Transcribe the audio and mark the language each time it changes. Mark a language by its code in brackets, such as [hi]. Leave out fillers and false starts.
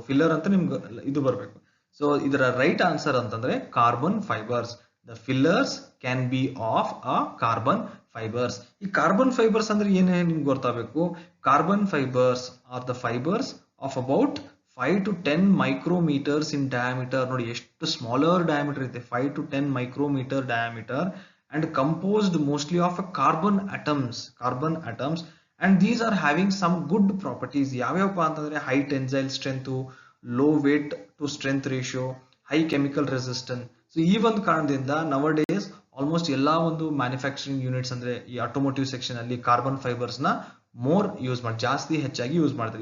[kn] Filler ಅಂತ ನಿಮ್ಗೆ ಇದು ಬರಬೇಕು. ಸೊ ಇದರ ರೈಟ್ ಆನ್ಸರ್ ಅಂತಂದ್ರೆ carbon fibres. [en] The fillers can be of a carbon fibres. [kn] ಈ ಕಾರ್ಬನ್ ಫೈಬರ್ಸ್ ಅಂದ್ರೆ ಏನೇ ನಿಮ್ಗೆ ಗೊತ್ತಾಗಬೇಕು. [en] Carbon fibres are the fibres of about 5 to 10 micrometers in diameter. [kn] ನೋಡಿ ಎಷ್ಟು ಸ್ಮಾಲರ್ ಡಯಾಮೀಟರ್ ಇದೆ, [en] 5 to 10 micrometer diameter, and composed mostly of carbon atoms. And these are having some good properties. [kn] ಯಾವ್ಯಾವಪ್ಪ ಅಂತಂದ್ರೆ [en] High tensile strength, low weight to strength ratio, high chemical resistance. [kn] So ಈ ಒಂದು ಕಾರಣದಿಂದ ನವ days almost ಎಲ್ಲಾ ಒಂದು manufacturing units ಅಂದ್ರೆ ಈ automotive section ಅಲ್ಲಿ ಕಾರ್ಬನ್ ಫೈಬರ್ಸ್ ನ ಮೋರ್ ಯೂಸ್ ಮಾಡಿ, ಜಾಸ್ತಿ ಹೆಚ್ಚಾಗಿ ಯೂಸ್ ಮಾಡ್ತಾರೆ.